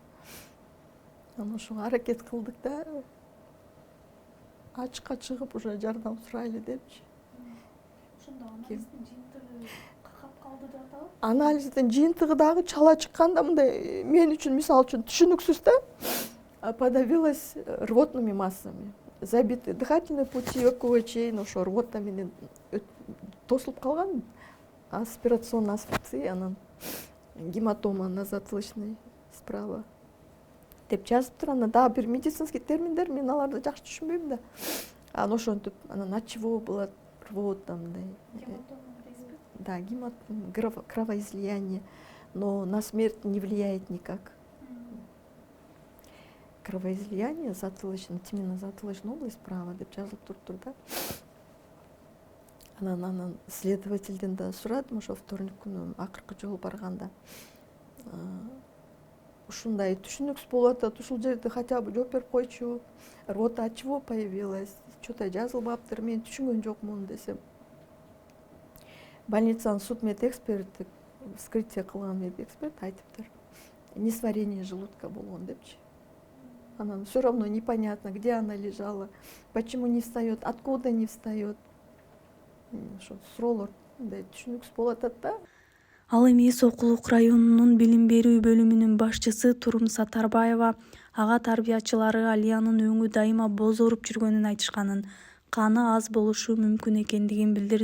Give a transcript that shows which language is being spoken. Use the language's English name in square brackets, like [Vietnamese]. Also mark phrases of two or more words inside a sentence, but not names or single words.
[Kyrgyz] Анан ошого аракет кылдык да, ачыкка чыгып уже жардам сурайлы депчи. Ошондо анализдин жыйынтыгы какап калды деп атабы? Анализдин жыйынтыгы дагы чала чыкканда, мындай мен үчүн мисалы үчүн түшүнүксүз да. [Russian] Подавилась рвотными массами. Забиты дыхательные пути, [Kyrgyz] өпкөгө чейин ошо рвота менен тосулуп калган. [Russian] Аспирационный асфиксия, анан гематома на затылочной справа [Kyrgyz] деп жазыптыр. Анан дагы бир медицинский терминдер, мен аларды жакшы түшүнбөйм да. Анан ошентип, анан [Russian] от чего было рвота [Kyrgyz] мындай. [Russian] Да, гематома, кровоизлияние, но на смерть не влияет никак. Кровоизлияние затылочный, именно затылочная область справа [Kyrgyz] деп жазылып туруптур да. Анан следовательден да сурадым ошо вторник күнү акыркы жолу барганда. Ушундай түшүнүксүз болуп атат, ушул жерде [Russian] хотя бы [Kyrgyz] жооп берип койчу. [Russian] Рвота от чего появилась? [Kyrgyz] Что-то жазылбаптыр, мен түшүнгөн жокмун десем. Больницанын судмедэксперти, вскрытие кылган медэксперт айтыптыр. [Russian] Несварение желудка [Kyrgyz] болгон депчи. [Russian] Анан все равно непонятно, где она лежала, почему не встает, откуда не встает. [Kyrgyz] Ошо суроолор мындай түшүнүксүз болуп атат да. Ал эми Сокулук районунун билим берүү бөлүмүнүн башчысы Турум Сатарбаева ага тарбиячылары Алиянын өңү дайыма бозоруп жүргөнүн айтышканын, каны аз болушу мүмкүн экендигин билдирди.